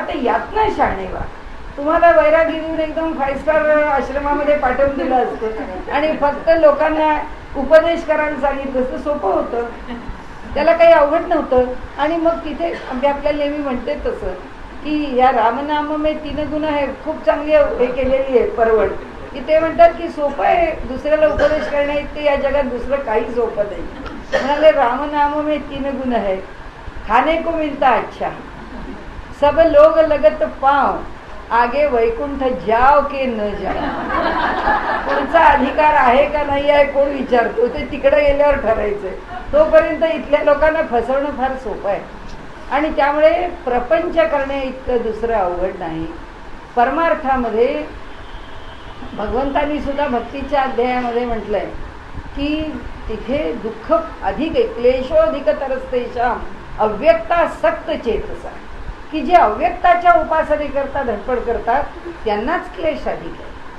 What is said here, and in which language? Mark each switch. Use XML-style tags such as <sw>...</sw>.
<mr>आता यातनं शहाणे व्हा. तुम्हाला वैरागी देऊन एकदम 5 स्टार आश्रमामध्ये पाठवून दिलं असतं आणि फक्त लोकांना उपदेश करायला सांगितलं असतं, सोपं होतं, त्याला काही अवघड नव्हतं. आणि मग तिथे आपल्याला नेहमी म्हणते तसं की या रामनाम में 3 गुण आहे, खूप चांगली हे केलेली आहे परवड, की ते म्हणतात की सोपं आहे दुसऱ्याला उपदेश करणे इतके या जगात दुसरं काही सोपं नाही. म्हणाले</mr> <hi>रामनाम में 3 गुण है, खाने को मिलता अच्छा, सब लोग लगत पाव, आगे वैकुंठ जाओ के न जाओ.</hi> <mr>पुढचा अधिकार आहे का नाही आहे कोण विचारतो, ते तिकडे गेल्यावर ठरायचंय. तोपर्यंत इथल्या लोकांना फसवणं फार सोपं आहे. आणि त्यामुळे प्रपंच करणे इतकं दुसरं अवघड नाही. परमार्थामध्ये भगवंतांनी सुद्धा भक्तीच्या अध्यायामध्ये म्हटलंय की तिथे दुःख अधिक आहे,</mr> <sa>क्लेशोधिक तरस्तेषाम अव्यक्ता सक्त चेतसा,</sa> <mr>की जे अव्यक्ताच्या उपासनेकरता धडपड करतात त्यांनाच क्लेश अधिक आहे.</mr>